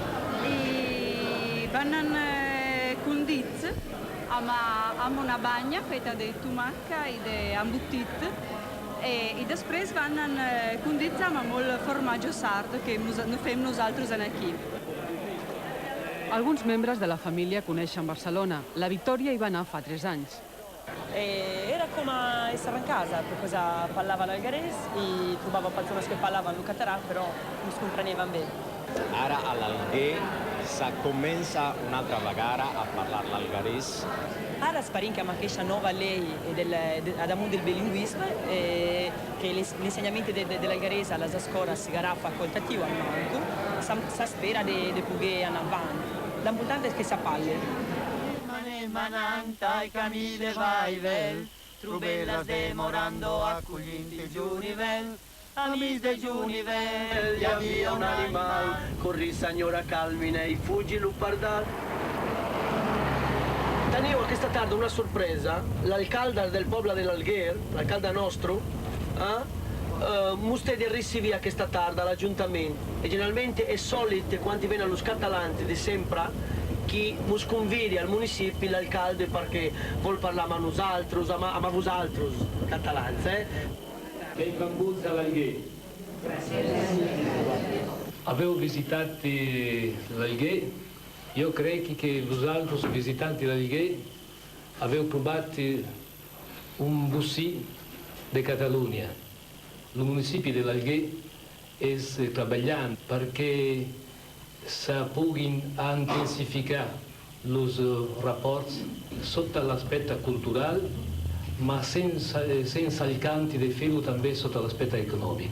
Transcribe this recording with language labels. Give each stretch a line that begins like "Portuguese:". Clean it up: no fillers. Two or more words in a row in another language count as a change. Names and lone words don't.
Catalan: I venen condits amb una banya feta de tomaca i d'embotit. I després venen condits amb molt formatge sard que fem nosaltres aquí. Alguns membres de la família coneixen Barcelona. La Victòria hi va anar fa 3 anys.
Italian: Era come essere in casa, perché parlava l'algarès e trovavo persone che parlavano il català, però non si comprendevano bene.
Catalan: Ara a l'Alguer se comença un'altra vegada a parlare l'algarès. Ara esperem que amb aquesta nova llei damunt del bilinguisme,
Italian: che l'insegnamento dell'algarès alle scuole sarà facoltativo al si spera di poter andare avanti. L'importante è che si parli.
Catalan: Mananta i camí de Vaivel, trobé-les demorando acollint el Junivel. Amics de Junivel, Hi havia un animal, corri senyora Calmine i fuggi l'upardal. Teniu aquesta tarda una sorpresa, l'alcalde del poble de l'Alguer, l'alcalde nostre, mos té
Italian: di ricevere questa tarda
Catalan: all'Ajuntament.
Italian: E generalmente è solito, quando vengono i catalani di sempre, che
Catalan: mos convidi al municipi l'alcalde
Italian: perché vuol parlare
Catalan: amb nosaltres, amb vosaltres, catalans. Benvinguts a l'Alguer. Gràcies. Aveu visitat l'Alguer
Italian: Io credo che
Catalan: vosaltres, visitanti l'Alguer, aveu trobat un bocí de Catalunya. El municipi de l'Alguer és treballant perquè se puguin intensificar els rapports sota l'aspecte cultural, ma sense el canti de fer-ho també sota l'aspecte econòmic.